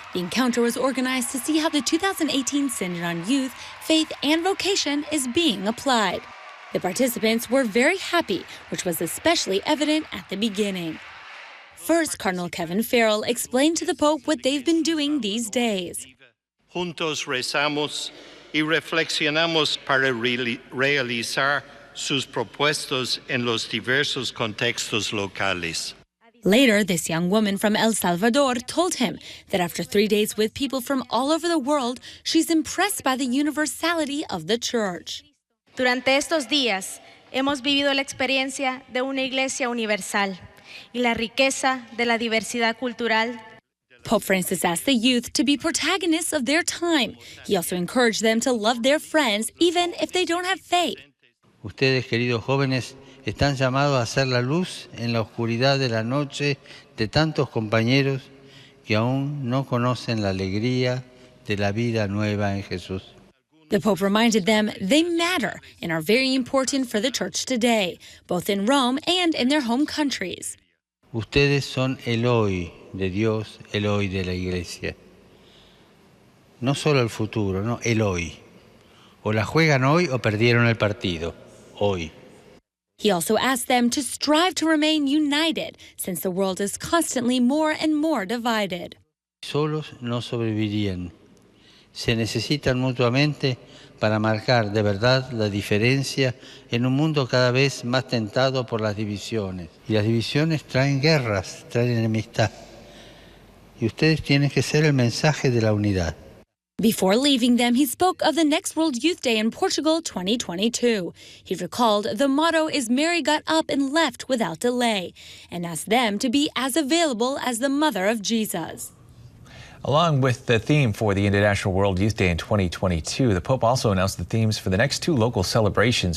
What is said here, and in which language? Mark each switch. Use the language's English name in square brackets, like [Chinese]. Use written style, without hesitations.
[English] The encounter was organized to see how the 2018 Synod on Youth, Faith, and Vocation is being applied. The participants were very happy, which was especially evident at the beginning. First, Cardinal Kevin Farrell explained to the Pope what they've been doing these days. [Spanish] Juntos rezamos y reflexionamos para realizar sus propuestos en los diversos contextos locales. [English] Later, this young woman from El Salvador told him that after 3 days with people from all over the world, she's impressed by the universality of the church. [Spanish] Durante estos días, hemos vivido la experiencia de una iglesia universal y la riqueza de la diversidad cultural. [English] Pope Francis asked the youth to be protagonists of their time. He also encouraged them to love their friends, even if they don't have faith. [Spanish] Ustedes, queridos jóvenes, están llamados a ser la luz en la oscuridad de la noche de tantos compañeros que aún no conocen la alegría de la vida nueva en Jesús. [English] The Pope reminded them they matter and are very important for the Church today, both in Rome and in their home countries. [Spanish] Ustedes son el hoy de Dios, el hoy de la Iglesia. No solo el futuro, no, el hoy. O la juegan hoy o perdieron el partido, hoy. He also asked them to strive to remain united, since the world is constantly more and more divided. Solos no sobrevivirían. Se necesitan mutuamente para marcar de verdad la diferencia en un mundo cada vez más tentado por las divisiones. Y las divisiones traen guerras, traen enemistad. Y ustedes tienen que ser el mensaje de la unidad. [English] Before leaving them, he spoke of the next World Youth Day in Portugal 2022. He recalled the motto is Mary got up and left without delay, and asked them to be as available as the mother of Jesus. Along with the theme for the International World Youth Day in 2022, the Pope also announced the themes for the next two local celebrations.